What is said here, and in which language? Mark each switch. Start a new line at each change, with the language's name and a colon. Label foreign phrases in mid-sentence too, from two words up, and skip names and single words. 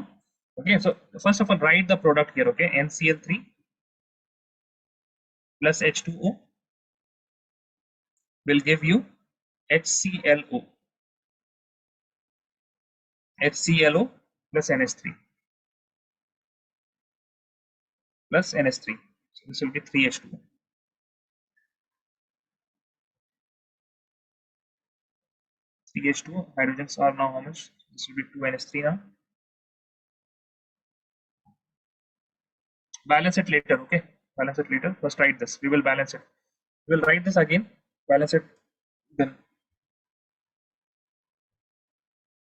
English: Okay, so first of all write the product here. Okay, NCl3 plus H2O will give you HClO. HClO plus NH3 plus NH3. So this will be 3H2O. 3H2O. Hydrogens are now how much? This will be 2NH3 now. Balance it later, okay? Balance it later. First write this. We will balance it. We will write this again. Balance it then.